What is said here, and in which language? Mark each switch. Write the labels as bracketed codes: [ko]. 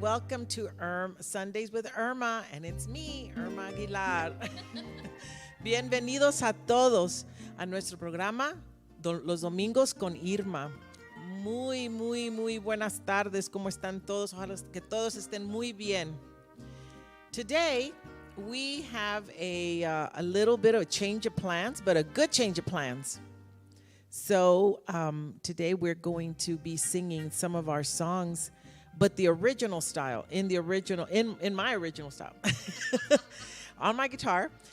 [en] Welcome to Sundays with Irma, and it's me, Irma Aguilar. [es] Bienvenidos a todos a nuestro programa Los Domingos con Irma. Muy buenas tardes. ¿Cómo están todos? Ojalá que todos estén muy bien. [en] Today, we have a little bit of a change of plans, but a good change of plans. So today we're going to be singing some of our songs, but the original style, in my original style, on my guitar.